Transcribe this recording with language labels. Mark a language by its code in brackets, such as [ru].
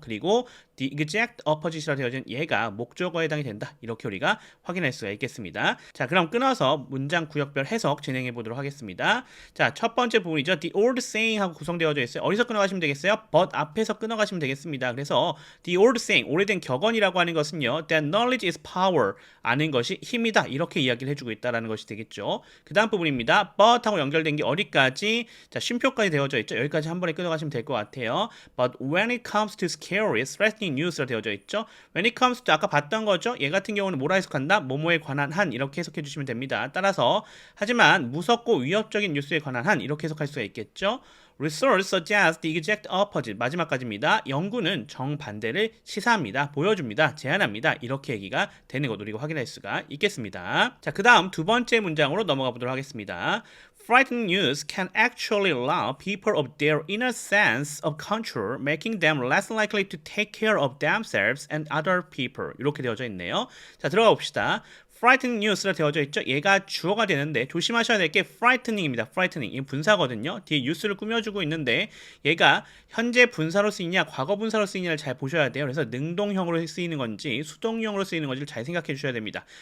[ko] 그리고 [en] the exact opposite [ko] 라 되어진 얘가 목적어에 해당이 된다. 이렇게 우리가 확인할 수가 있겠습니다. 자, 그럼 끊어서 문장 구역별 해석 진행해 보도록 하겠습니다. 자, 첫 번째 부분이죠. The old saying 하고 구성되어져 있어요. 어디서 끊어가시면 되겠어요? but 앞에서 끊어가시면 되겠습니다. 그래서 [en] the old saying, [ko] 오래된 격언이라고 하는 것은요. [en] that knowledge is power, [ko] 아는 것이 힘이다. 이렇게 이야기를 해주고 있다는 것이 되겠죠. 그 다음 부분입니다. but 하고 연결된 게 어디까지? 자, 쉼표까지 되어져 있죠. 여기까지 한 번에 끊어가시면 될 것 같아요. [en] But when it comes to scary, threatening news라 [ko] 되어져 있죠. When it comes to 아까 봤던 거죠. 얘 같은 경우는 뭐라 해석한다? 뭐뭐에 관한 한, 이렇게 해석해 주시면 됩니다. 따라서 하지만 무섭고 위협적인 뉴스에 관한 한, 이렇게 해석할 수가 있겠죠. [en] Research suggests the exact opposite. [ko] 마지막까지입니다. 연구는 정반대를 시사합니다. 보여줍니다. 제안합니다. 이렇게 얘기가 되는 것 우리가 확인할 수가 있겠습니다. 자, 그 다음 두 번째 문장으로 넘어가 보도록 하겠습니다. [en] Frightening news can actually rob people of their inner sense of control, making them less likely to take care of themselves and other people. [ko] 이렇게 되어져 있네요. 자, 들어가 봅시다. frightening news라 되어져 있죠. 얘가 주어가 되는데 조심하셔야 될 게 frightening입니다. frightening. 이 분사거든요. 뒤에 뉴스를 꾸며주고 있는데 얘가 현재 분사로 쓰이냐 과거 분사로 쓰이냐를 잘 보셔야 돼요. 그래서 능동형으로 쓰이는 건지 수동형으로 쓰이는 건지를 잘 생각해 주셔야 됩니다.